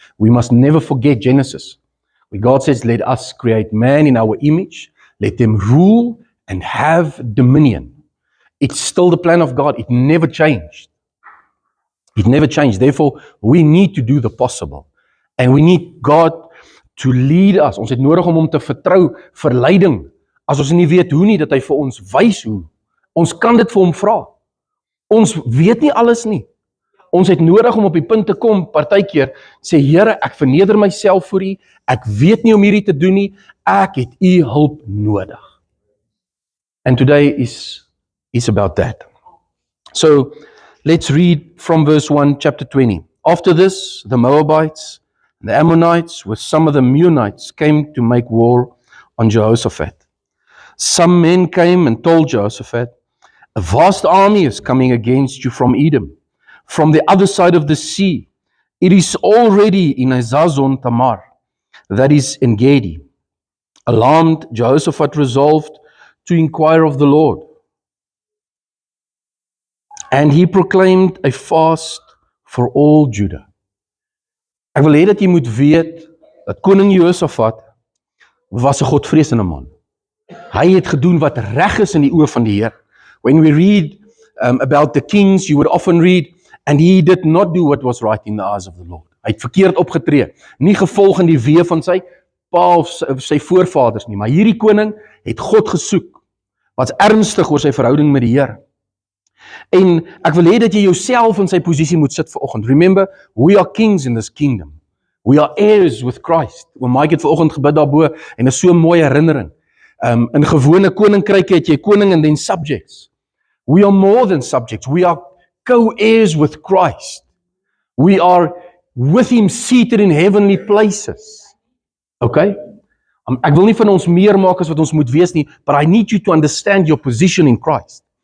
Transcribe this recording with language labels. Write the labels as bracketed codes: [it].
[en] We must never forget Genesis, where God says, let us create man in our image, let them rule and have dominion. It's still the plan of God. It never changed. It never changed. Therefore, we need to do the possible. And we need God to lead us. [af] Ons het nodig om hom te vertrou vir leiding. As ons nie weet hoe nie, dat hy vir ons wys hoe. Ons kan dit vir hom vra. Ons weet nie alles nie. Ons het nodig om op die punt te kom, partykeer, sê, Here, ek verneder myself voor U, ek weet nie om hierdie te doen nie, ek het U hulp nodig. [en] And today is about that. So, let's read from verse 1, chapter 20. After this, the Moabites, the Ammonites, with some of the Meunites, came to make war on Jehoshaphat. Some men came and told Jehoshaphat, a vast army is coming against you from Edom, from the other side of the sea. It is already in Hazazon Tamar, that is En Gedi. Alarmed, Jehoshaphat resolved to inquire of the Lord. And he proclaimed a fast for all Judah. [af] Ek wil hê dat jy moet weet dat koning Jehoshaphat was 'n godvreesende man. Hy het gedoen wat reg is in die oë van die Here. [en] When we read about the kings, you would often read, and he did not do what was right in the eyes of the Lord. [af] Hy het verkeerd opgetree, nie gevolg in die weë van sy pa of sy voorvaders nie, maar hierdie koning het God gesoek, was ernstig oor sy verhouding met die Here. En ek wil hê dat jy jouself in sy posisie moet sit vanoggend. [en] Remember, we are kings in this kingdom. We are heirs with Christ. [af] Mike het vanoggend gebid daarbo en is so 'n mooi herinnering. In gewone koninkryke het jy koning [en] and then subjects. We are more than subjects. We are co-heirs with Christ. We are with Him seated in heavenly places. Okay? [af] Ek wil nie van ons meer maak as wat ons moet wees nie, [en] but I need you to understand your position in Christ.